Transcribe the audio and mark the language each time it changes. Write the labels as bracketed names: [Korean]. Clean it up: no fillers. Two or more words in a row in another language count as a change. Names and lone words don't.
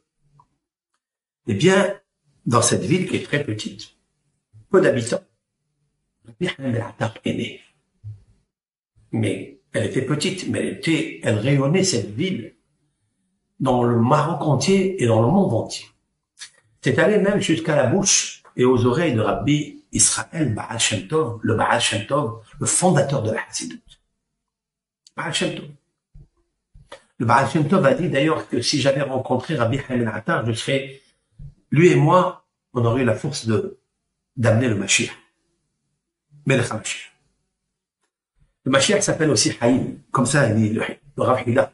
[French] Eh bien, dans cette ville qui est très petite, peu d'habitants, Rabbi Haïm Ben Attar est né. Mais elle était petite, mais elle rayonnait cette ville dans le Maroc entier et dans le monde entier. C'est allé même jusqu'à la bouche et aux oreilles de Rabbi Israël [Hebrew] בעל שם טוב, [French] le [Hebrew] בעל שם טוב, [French] le fondateur de la Hassidut. Baal Shem Tov. Le [Hebrew] בעל שם טוב [French] a dit d'ailleurs que si j'avais rencontré Rabbi Haïm Ben Attar, lui et moi, on aurait eu la force d'amener le Mashiach. [Hebrew] Melech HaMashiach. [French] Le Mashiach s'appelle aussi Haïm. Comme ça, il dit le [Hebrew] רב חיד"א.